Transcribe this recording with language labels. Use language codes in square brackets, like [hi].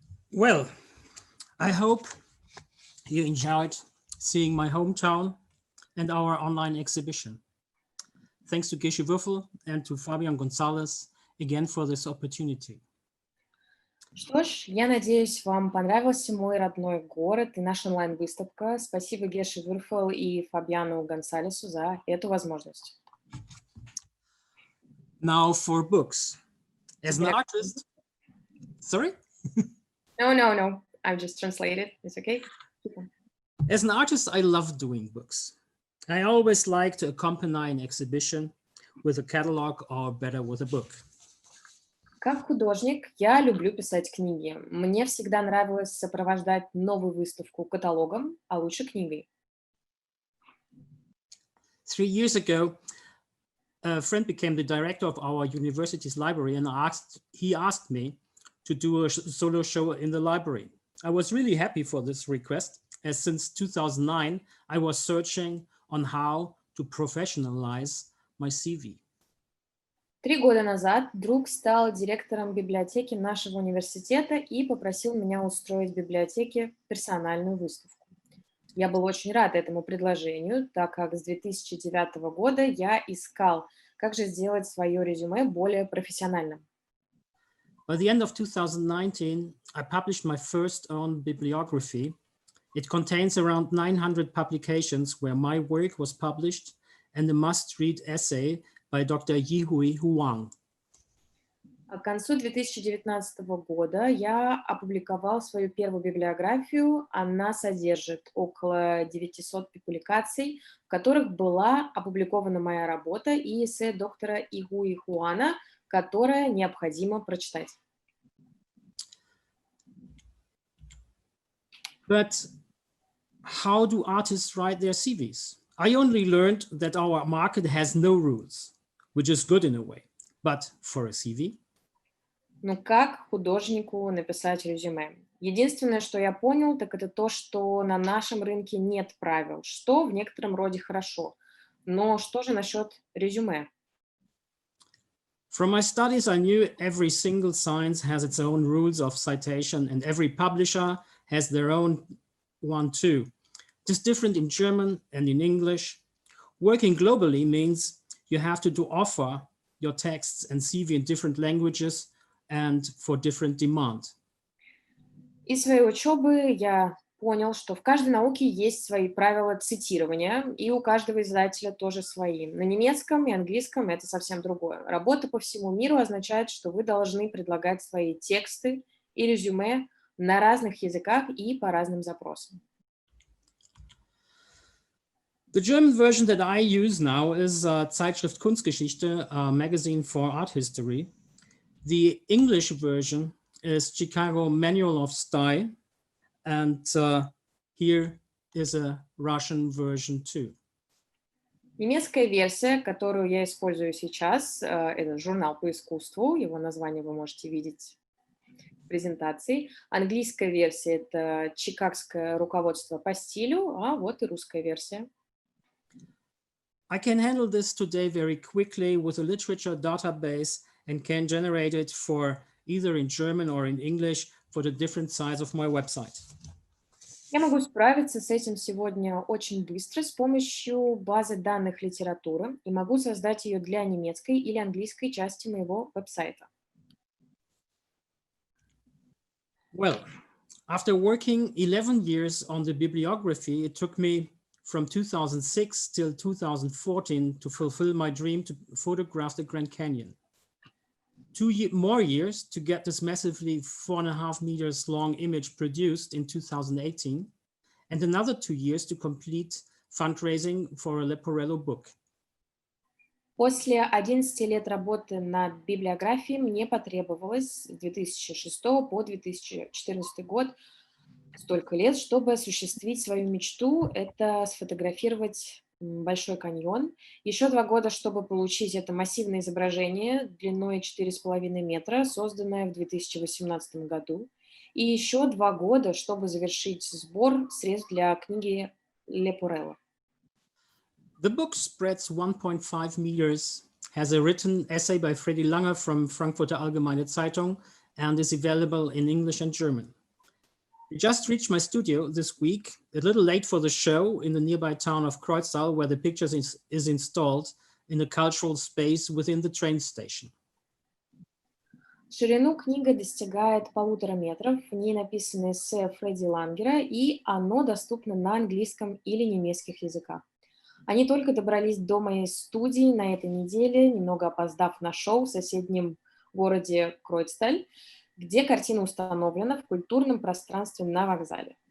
[en] Well, I hope you enjoyed seeing my hometown and our online exhibition. Thanks to Gesche Würfel and to Fabian Gonzalez again for this opportunity. [ru] Что ж, я надеюсь, вам понравился мой родной город и наша онлайн-выставка. Спасибо Геше Würfel и Фабиану Гонсалесу за эту возможность. [en] Now for books. As an artist, sorry? No. I've just translated. It's okay. As an artist, I love doing books. I always like to accompany an exhibition with a catalog or better with a book. [ru] Как художник я люблю писать книги. Мне всегда нравилось сопровождать новую выставку каталогом, а лучше книгой. [en] 3 years ago, a friend became the director of our university's library, and he asked me to do a solo show in the library. I was really happy for this request, as since 2009, I was searching on how to professionalize my CV. [ru] 3 года назад друг стал директором библиотеки нашего университета и попросил меня устроить в библиотеке персональную выставку. Я был очень рад этому предложению, так как с 2009 года я искал, как же сделать свое резюме более профессиональным. [en] By the end of 2019, I published my first own bibliography. It contains around 900 publications where my work was published and a must-read essay by Dr. Yihui Huang. [ru] К концу 2019 года я опубликовал свою первую библиографию. Она содержит около 900 публикаций, в которых была опубликована моя работа и эссе доктора Йихуи Хуана, которое необходимо прочитать. [en] But how do artists write their CVs? I only learned that our market has no rules, which is good in a way. But for a CV? [ru] Ну как художнику написать резюме? Единственное, что я понял, так это то, что на нашем рынке нет правил, что в некотором роде хорошо. Но что же насчет резюме? [en] From my studies, I knew every single science has its own rules of citation, and every publisher has their own one too. It is different in German and in English. Working globally means you have to offer your texts and CV in different languages and for different demand. [ru] Из своей учебы я понял, что в каждой науке есть свои правила цитирования, и у каждого издателя тоже свои. На немецком и английском это совсем другое. Работа по всему миру означает, что вы должны предлагать свои тексты и резюме на разных языках и по разным запросам. [en] The German version that I use now is Zeitschrift Kunstgeschichte, a magazine for art history. The English version is Chicago Manual of Style, and here is a Russian version too. [ru] Немецкая версия, которую я использую сейчас, это журнал по искусству, его название вы можете видеть в презентации. Английская версия — это Чикагское руководство по стилю, а вот и русская версия. [en] I can handle this today very quickly with a literature database and can generate it for either in German or in English for the different sites of my website. [ru] Я могу справиться с этим сегодня очень быстро с помощью базы данных литературы и могу создать ее для немецкой или английской части моего веб-сайта. [en] Well, after working 11 years on the bibliography, it took me from 2006 till 2014 to fulfill my dream to photograph the Grand Canyon. 2 more years to get this massively 4.5 meters long image produced in 2018, and another 2 years to complete fundraising for a Leporello book. [ru] После 11 лет работы над библиографией мне потребовалось с 2006 по 2014 год столько лет, чтобы осуществить свою мечту — это сфотографировать Большой каньон. Еще 2 года, чтобы получить это массивное изображение длиной 4,5 метра, созданное в 2018 году. И еще 2 года, чтобы завершить сбор средств для книги Leporello. [en] The book spreads 1.5 meters, has a written essay by Freddy Langer from Frankfurter Allgemeine Zeitung, and is available in English and German. I just reached my studio this week, a little late for the show in the nearby town of Kreuztal, where the pictures is installed in a cultural space within the train station. [ru] Ширину книга достигает 1,5 метров, в ней написано эссе Фредди Лангера, и оно доступно на английском или немецких языках. Они только добрались до моей студии на этой неделе, немного опоздав на шоу в соседнем городе Кройцталь, где картина установлена в культурном пространстве на вокзале.